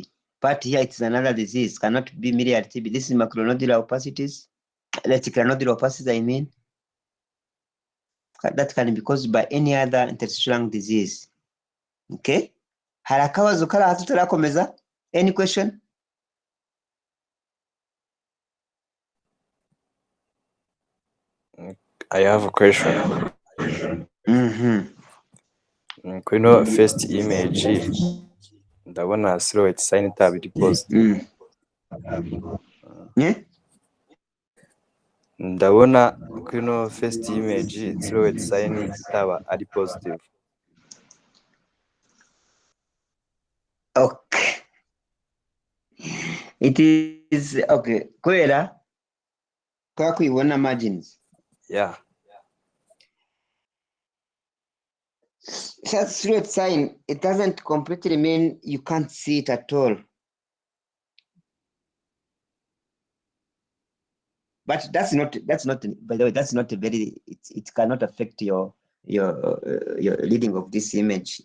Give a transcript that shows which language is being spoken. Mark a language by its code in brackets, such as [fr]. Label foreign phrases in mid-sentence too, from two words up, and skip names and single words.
[en] But here it's another disease, cannot be miliary TB. This is macronodular opacities, reticular nodular opacities, I mean. That can be caused by any other interstitial lung disease. Okay? [rw] Hari akabazo kari aha tutarakomeza? [en] Any question? I have a question. [rw] Kuri no [en] first image [rw] ndabona [en] silhouette sign [rw] itaba iri positive. Ndabona kuri no [en] first image silhouette sign [rw] itaba ari positive. [en] Okay. It is okay. [rw] Kubera kwa kuibona margins. [en] Yeah. That silhouette sign, it doesn't completely mean you can't see it at all. But that's not, by the way, that's not a very, it cannot affect your reading of this image.